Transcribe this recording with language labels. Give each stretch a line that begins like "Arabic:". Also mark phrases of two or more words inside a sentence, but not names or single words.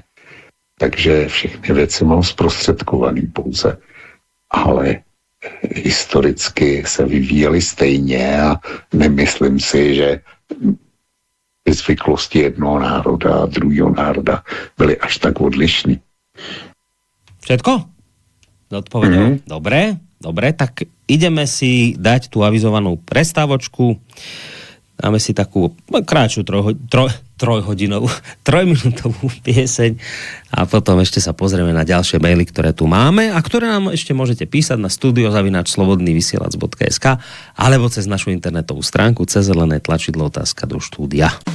Czech: Takže všechny věci mám zprostředkovaný pouze. Ale historicky se vyvíjely stejně a nemyslím si, že zvyklosti jednoho národa a druhého národa byly až tak odlišný.
Slovak: Všetko? Odpovedal. Dobre, tak ideme si dať tú avizovanú prestávočku. Dáme si takú kratšiu trojminútovú pieseň a potom ešte sa pozrieme na ďalšie maily, ktoré tu máme a ktoré nám ešte môžete písať na studio@slobodnyvysielac.sk alebo cez našu internetovú stránku cez zelené tlačidlo otázka do štúdia.